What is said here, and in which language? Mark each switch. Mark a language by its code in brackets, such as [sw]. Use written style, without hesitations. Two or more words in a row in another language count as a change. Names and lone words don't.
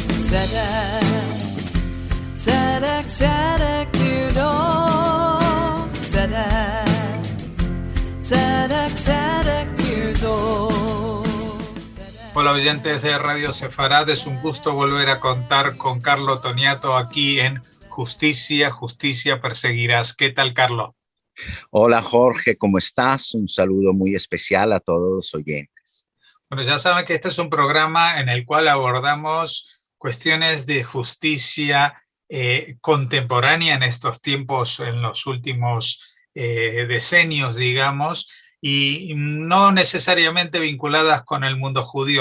[he] צדק, צדק, צדק תרדף. צדק, צדק, צדק תרדף. [es] Hola oyentes de Radio Sefarad, es un gusto volver a contar con Carlo Toniato aquí en Justicia, Justicia Perseguirás. ¿Qué tal, Carlo? Hola Jorge, ¿cómo estás? Un saludo muy especial a todos los oyentes. Bueno, ya saben que este es un programa en el cual abordamos cuestiones de justicia contemporánea en estos tiempos, en los últimos decenios, digamos, y no necesariamente vinculadas con el mundo judío.